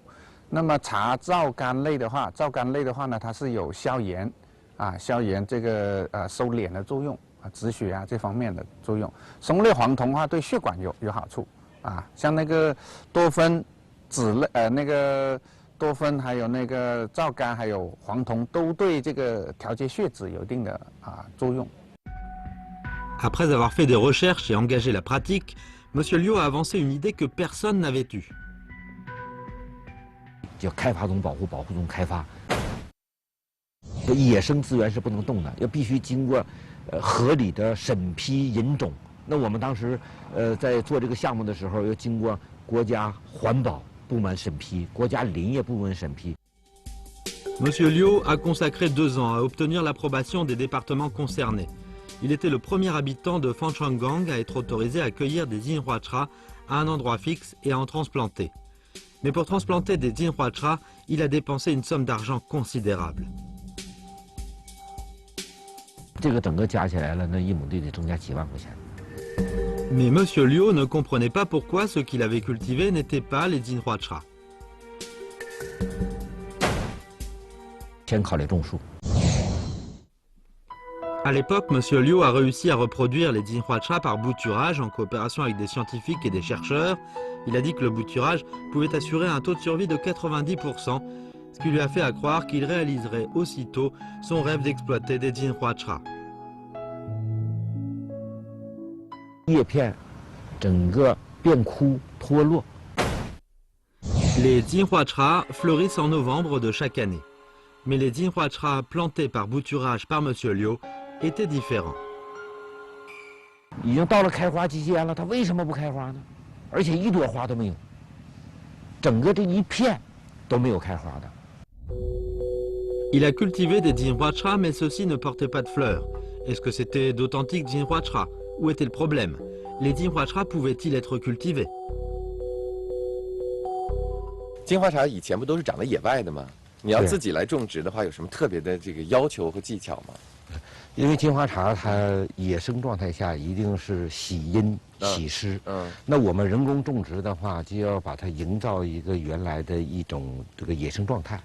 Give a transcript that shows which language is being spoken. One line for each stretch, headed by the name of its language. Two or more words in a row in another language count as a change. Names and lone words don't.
Chinese: 那么茶皂苷类的话，呢，它是有消炎消炎这个收敛的作用止血这方面的作用。生物类黄酮的话，对血管有好处像那个多酚。脂类那个多酚，还有那个皂苷，还有黄酮，都对这个调节血脂有一定的作用。
French: Après avoir fait des recherches et engagé la pratique, M. Liu a avancé une idée que personne n'avait eue.
Chinese: 叫开发中保护，保护中开发。野生资源是不能动的，要必须经过合理的审批引种。那我们当时在做这个项目的时候，要经过国家环保 部门审批，国家林业部门审批。
French: M. Liu a consacré 2 ans à obtenir l'approbation des départements concernés. Il était le premier habitant de Fanchangang à être autorisé à cueillir des Jinhua-Cha à un endroit fixe et à en transplanter. Mais pour transplanter des Jinhua-Cha, il a dépensé une somme d'argent considérable.
Chinese: 这个整个加起来了，那1亩地得增加几万块钱。
French: Mais M. Liu ne comprenait pas pourquoi ce qu'il avait cultivé n'était pas les Jinhua-Cha.
Chinese: 先考虑种树。
French: À l'époque, M. Liu a réussi à reproduire les Jinhua-Cha par bouturage en coopération avec des scientifiques et des chercheurs. Il a dit que le bouturage pouvait assurer un taux de survie de 90%, ce qui lui a fait à croire qu'il réaliserait aussitôt son rêve d'exploiter des Jinhua-Cha.
Chinese: 叶片整个变枯脱落。
French: Les Jinhuatra fleurissent en novembre de chaque année. Mais les Jinhuatra plantés par bouturage par Monsieur Liu étaient différents.
Chinese: 已经到了开花季节了，它为什么不开花呢？而且一朵花都没有，整个这一片都没有开花的。
French: Il a cultivé des Jinhuatra, mais ceux-ci ne portaient pas de fleurs. Est-ce que c'était d'authentiques Jinhuatra? Où était le problème? Les Jinhuatra pouvaient-ils être cultivés?
Chinese: 金花茶以前不都是长在野外的吗？你要对自己来种植的话，有什么特别的这个要求和技巧吗？因为金花茶它野生状态下一定是喜阴喜湿，那我们人工种植的话，就要把它营造一个原来的一种这个野生状态。